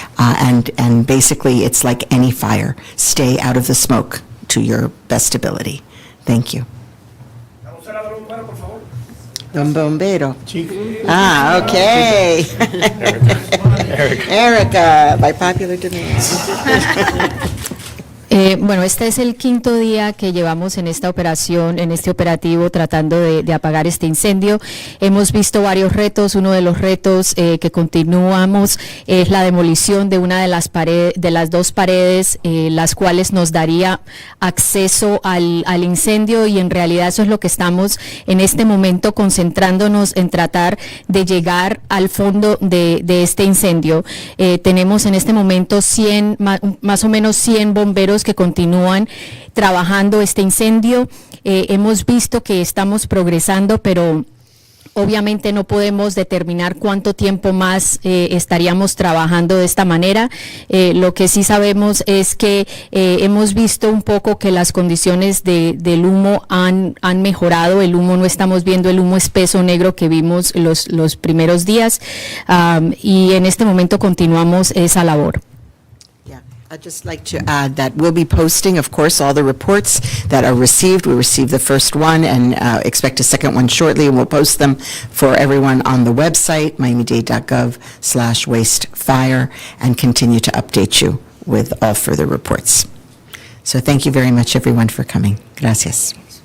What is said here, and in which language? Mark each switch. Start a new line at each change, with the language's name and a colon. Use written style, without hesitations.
English: And basically, it's like any fire. Stay out of the smoke to your best ability. Thank you. Don Bombero. Okay. Erica, by popular demand.
Spanish: Bueno, este es el quinto día que llevamos en esta operación, en este operativo, tratando de apagar este incendio. Hemos visto varios retos. Uno de los retos que continuamos es la demolición de una de las paredes, de las dos paredes, las cuales nos daría acceso al incendio, y en realidad eso es lo que estamos en este momento concentrándonos en tratar de llegar al fondo de este incendio. Tenemos en este momento más o menos 100 bomberos que continúan trabajando este incendio. Hemos visto que estamos progresando, pero obviamente no podemos determinar cuánto tiempo más estaríamos trabajando de esta manera. Lo que sí sabemos es que hemos visto un poco que las condiciones del humo han mejorado. El humo, no estamos viendo el humo espeso negro que vimos los primeros días, y en este momento continuamos esa labor.
English: I'd just like to add that we'll be posting, of course, all the reports that are received. We received the first one and expect a second one shortly, and we'll post them for everyone on the website, miamidade.gov/wastefire, and continue to update you with all further reports. So thank you very much, everyone, for coming. Gracias.